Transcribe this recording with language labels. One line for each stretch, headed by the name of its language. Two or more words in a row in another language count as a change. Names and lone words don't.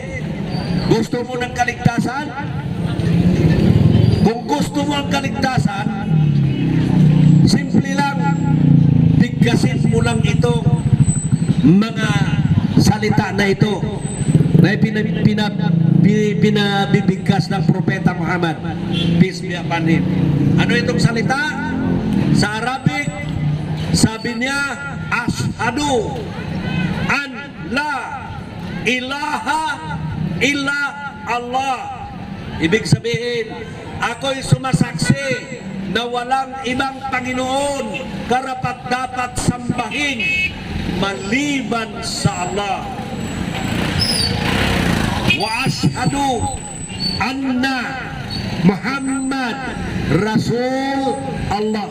Filipino: Gusto mo ng kaligtasan? Kung gusto mo ang kaligtasan, simple lang, bigkasin mo lang ito, mga salita na ito, na pinabibigkas ng Propeta Muhammad,
English: peace be upon him.
Filipino: Ano itong salita? Sa Arabic, sabi niya,
Arabic: أشهد أن لا إله إلا الله.
Filipino: Ibig sabihin, ako'y sumasaksi na walang ibang Panginoon karapat-dapat sambahin maliban sa Allah.
Arabic: وأشهد أن محمدا رسول الله.